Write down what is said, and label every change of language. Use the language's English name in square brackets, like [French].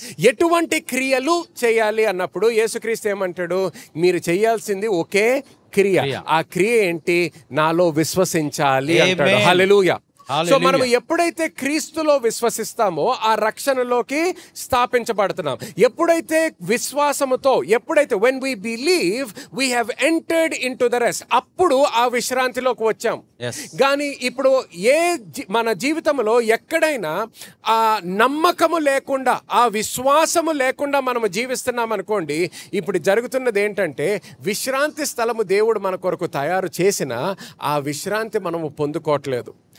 [Telugu] ఎటువంటి క్రియలు చేయాలి అన్నప్పుడు యేసుక్రీస్తు ఏమంటాడు, మీరు చేయాల్సింది ఒకే క్రియ. ఆ క్రియ ఏంటి, నాలో విశ్వసించాలి అంటాడు. హల్లెలూయా. సో మనం ఎప్పుడైతే క్రీస్తులో విశ్వసిస్తామో ఆ రక్షణలోకి స్థాపించబడుతున్నాం. ఎప్పుడైతే విశ్వాసముతో, ఎప్పుడైతే [English] when we believe we have entered into the rest, [Telugu] అప్పుడు ఆ విశ్రాంతిలోకి వచ్చాం. కానీ ఇప్పుడు మన జీవితంలో ఎక్కడైనా ఆ నమ్మకము లేకుండా, ఆ విశ్వాసము లేకుండా మనము జీవిస్తున్నాం అనుకోండి, ఇప్పుడు జరుగుతున్నది ఏంటంటే, విశ్రాంతి స్థలము దేవుడు మన కొరకు తయారు చేసిన ఆ విశ్రాంతి మనము పొందుకోవట్లేదు.